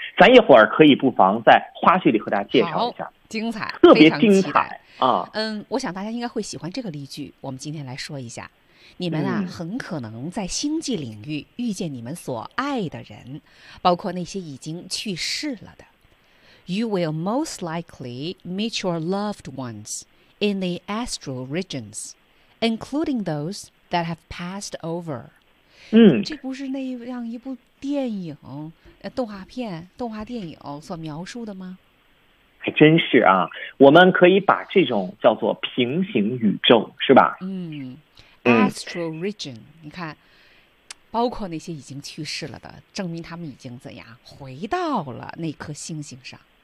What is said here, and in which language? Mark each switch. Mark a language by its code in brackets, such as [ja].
[zh] 咱一会儿可以不妨在花絮里和大家介绍一下，精彩，特别精彩啊。嗯，我想大家应该会喜欢这个例句，我们今天来说一下。你们啊，很可能在星际领域遇见你们所爱的人，包括那些已经去世了的。 [en] You will most likely meet your loved ones in the astral regions, including those that have passed over. 嗯， [zh] 这不是那样一部电影、动画片、动画电影所描述的吗？还真是啊，我们可以把这种叫做平行宇宙，是吧？嗯。Astral region， 你看，包括那些已经去世了的，证明他们已经怎样回到了那颗星星上。